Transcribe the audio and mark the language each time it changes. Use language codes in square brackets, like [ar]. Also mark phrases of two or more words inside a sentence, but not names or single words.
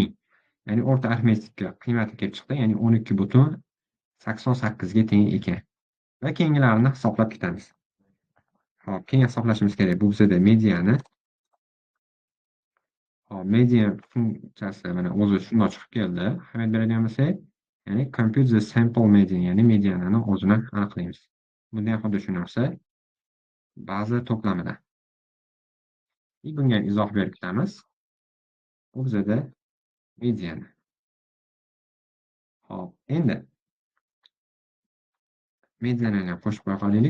[uz] Ya'ni o'rta arifmetikka qiymati kelib chiqdi, ya'ni 12,88 ga teng ekan. Va keyingilarini hisoblab ketamiz. Hop, keyin hisoblashimiz kerak. Bu bizda mediani. Hop, median funksiyasi mana o'zi shunday chiqib keldi. Ahamiyat beradigan bo'lsak, ya'ni [en] compute the sample median, [uz] ya'ni medianani o'zini aniqlaymiz. Bunda ham xuddi shu narsa. Baza to'plamidan. Bunga izoh berib ketamiz. Bu bizda median. Hop, endi medianani ham qo'shib qo'ya qolaylik.